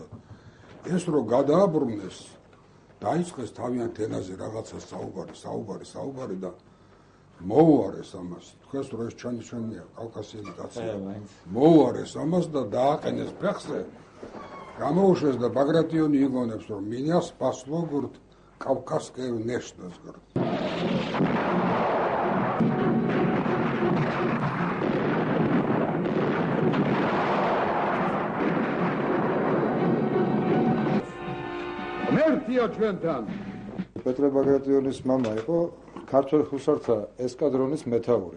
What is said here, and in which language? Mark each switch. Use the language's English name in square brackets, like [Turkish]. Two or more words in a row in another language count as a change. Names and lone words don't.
[Georgian] ეს რო გადააბრუნეს, დაიწყეს თავიანთ ენაზე რაღაცა საუბარი და მოუარეს ამას. თქვენს რო ეს ჩვენია კავკასიელი კაცია. მოუარეს ამას და დააყენეს ფეხზე. გამოუშვეს და ბაგრატიონი იგონებს რომ [Russian] меня спасло говорит Кавказская внешность, говорит. [Georgian] მერტია ჩვენთან. პეტრე ბაგრატიონის მამა იყო ქართულ ჰუსართა ესკადრონის მეთაური.